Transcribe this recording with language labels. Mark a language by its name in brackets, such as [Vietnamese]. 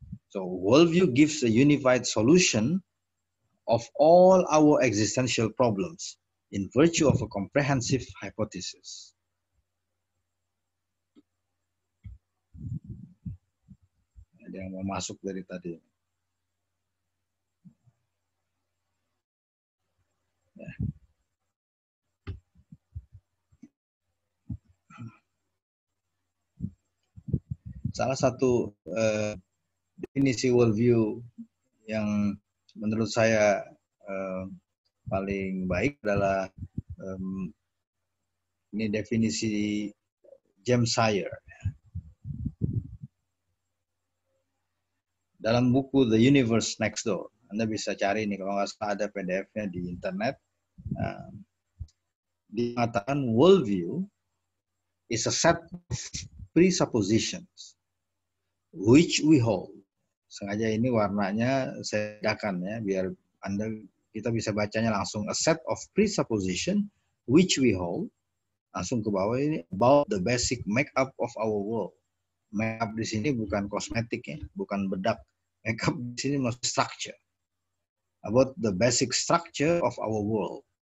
[English] So worldview gives a unified solution of all our existential problems in virtue of a comprehensive hypothesis. [Indonesian] Ada yang mau masuk dari tadi. Ya. Salah satu definisi worldview yang menurut saya paling baik adalah ini definisi James Sire. Dalam buku The Universe Next Door, Anda bisa cari ini, kalau nggak salah ada PDF-nya di internet. Dikatakan [English] worldview is a set of presuppositions which we hold. [Indonesian] Sengaja ini warnanya saya bedakan ya, biar kita bisa bacanya langsung. [English] A set of presupposition which we hold, [Indonesian] langsung ke bawah ini, [English] about the basic makeup of our world. [Indonesian] Makeup di sini bukan kosmetik ya, bukan bedak. Makeup di sini maksud structure. [English] about the basic structure of our world.